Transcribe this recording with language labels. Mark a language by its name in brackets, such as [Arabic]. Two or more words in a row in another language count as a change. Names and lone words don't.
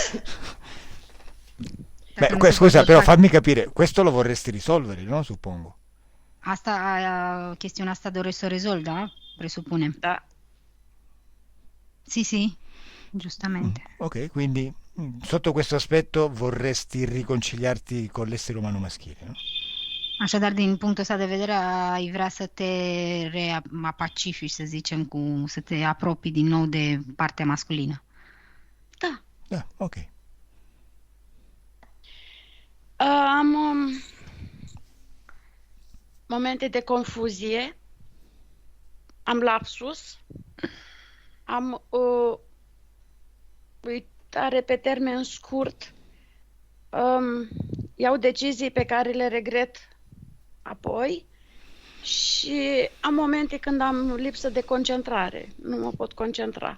[Romanian] Dacă [Italian] Beh, [Romanian] nu suporti [Italian] scusa, però [Romanian] bărbați. [Italian] fammi capire, questo lo vorresti risolvere, no? Suppongo. [Romanian] Chestiunea asta dorești să o rezolvi, da? Presupunem. Da. [Italian] Sì, giustamente. Ok, quindi sotto questo aspetto vorresti riconciliarti con l'essere umano maschile, no? [Romanian] Așadar, din punctul ăsta de vedere, ai vrea să te reapacifici, să zicem, să te apropii din nou de partea masculină. Da. Da, ok. Am momente de confuzie, am lapsus, am uitare pe termen scurt, iau decizii pe care le regret apoi și am momente când am lipsă de concentrare, nu mă pot concentra.